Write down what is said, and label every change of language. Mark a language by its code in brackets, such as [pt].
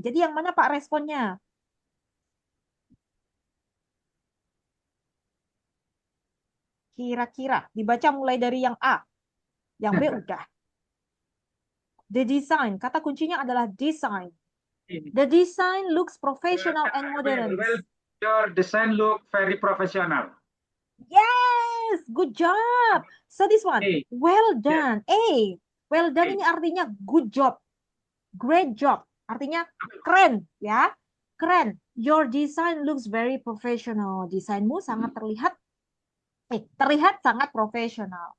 [id] Jadi yang mana Pak responnya? Kira-kira dibaca mulai dari yang A. Yang B udah. The design. Kata kuncinya adalah design. [en] The design looks professional and modern. Well, your design look very professional. Yes, good job. So this one, well done. [id] Well done ini artinya [en] good job, great job. [id] Artinya keren, ya, keren. [en] Your design looks very professional. [id] Desainmu sangat terlihat sangat profesional.